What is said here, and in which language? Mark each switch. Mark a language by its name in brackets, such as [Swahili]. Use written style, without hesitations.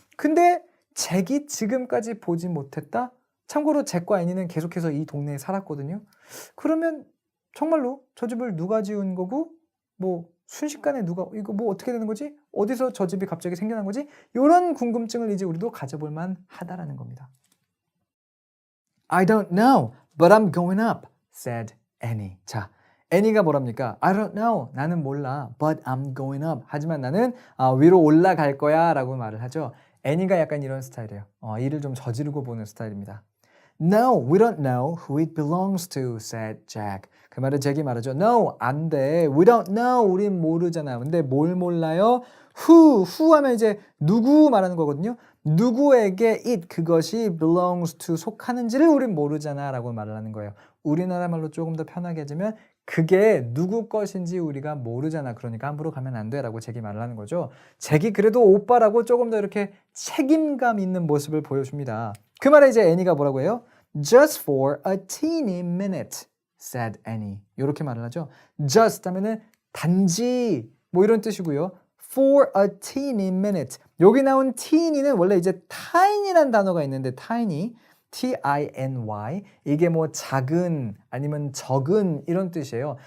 [Korean] 근데 잭이 지금까지 보지 못했다? 참고로 잭과 애니는 계속해서 이 동네에 살았거든요. 그러면 정말로 저 집을 누가 지은 거고 뭐 순식간에 누가 이거 뭐 어떻게 되는 거지? 어디서 저 집이 갑자기 생겨난 거지? 이런 궁금증을 이제 우리도 가져볼 만하다라는 겁니다. [English] I don't know, but I'm going up, said Annie. [Korean] 자, 애니가 뭐랍니까? [English] I don't know, [Korean] 나는 몰라, [English] but I'm going up. [Korean] 하지만 나는 위로 올라갈 거야 라고 말을 하죠. 애니가 약간 이런 스타일이에요. 일을 좀 저지르고 보는 스타일입니다. [English] No, we don't know who it belongs to, said Jack. [Korean] 그 말을 잭이 말하죠. No, 안 돼. [English] We don't know. [Korean] 우린 모르잖아. 근데 뭘 몰라요? who 하면 이제 누구 말하는 거거든요. 누구에게 it, 그것이 [English] belongs to, [Korean] 속하는지를 우린 모르잖아 라고 말을 하는 거예요. 우리나라 말로 조금 더 편하게 하자면 그게 누구 것인지 우리가 모르잖아. 그러니까 함부로 가면 안 돼 라고 잭이 말을 하는 거죠. 잭이 그래도 오빠라고 조금 더 이렇게 책임감 있는 모습을 보여줍니다. 그 말에 이제 애니가 뭐라고 해요? [English] Just for a teeny minute, said Annie. [Korean] 이렇게 말을 하죠. Just 하면은 단지 뭐 이런 뜻이고요. [English] For a teeny minute. [Korean] 여기 나온 teeny는 원래 이제 tiny란 단어가 있는데 tiny, T-I-N-Y. 이게 뭐 작은 아니면 적은 이런 뜻이에요.